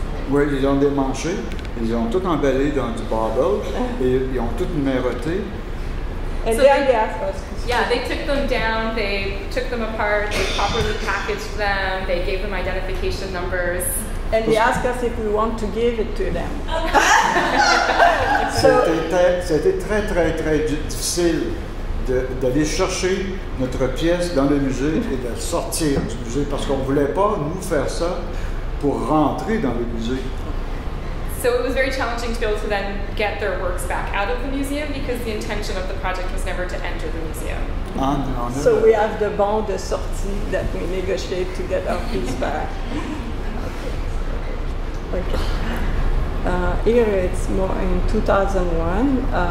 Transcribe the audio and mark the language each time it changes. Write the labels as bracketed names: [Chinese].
[French] Oui, ils ont démanché, ils ont tout emballé dans du barbel et ils ont tout numéroté. [English] And So then they- they asked us. Yeah, they took them down, they took them apart, they properly packaged them, they gave them identification numbers. And they asked us if we want to give it to them. So, [French] C'était très, très, très difficile d'aller chercher notre pièce dans le musée et de sortir du musée parce qu'on ne voulait pas, nous, faire ça pour rentrer dans le musée. [English] So it was very challenging to be able to then get their works back out of the museum because the intention of the project was never to enter the museum. so we have the bon de sortie that we negotiate to get our piece back. Okay. Here it's more in 2001.